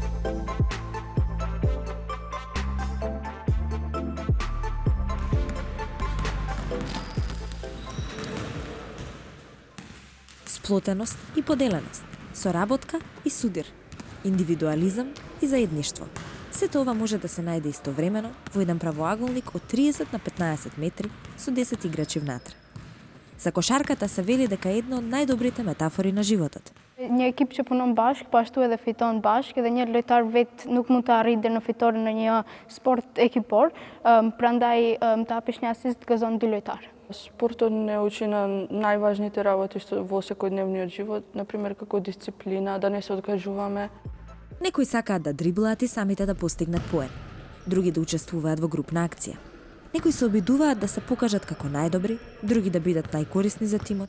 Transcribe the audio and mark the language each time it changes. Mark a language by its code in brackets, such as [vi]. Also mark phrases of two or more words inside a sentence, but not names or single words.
[mk] Сплотеност и поделеност, соработка и судир, индивидуализам и заедништво. Сето ова може да се најде истовремено во еден правоаголник од 30 на 15 метри со 10 играчи внатре. За кошарката се вели дека е една од најдобрите метафори на животот. [sq] Një ekip që punon bashk, po ashtu edhe fiton bashk, edhe një lojtar vet nuk mund të arrijë deri në fitore në një sport ekipor, prandaj të hapish një asist gëzon dy lojtar. [mk] Спортот не учи на најважните работи што во секојдневниот живот, на пример како дисциплина, да не се откажуваме. Некои сакаат да дриблаат и самите да постигнат поен. Други да учествуваат во групна акција. Некои се обидуваат да се покажат како најдобри, други да бидат најкорисни за тимот.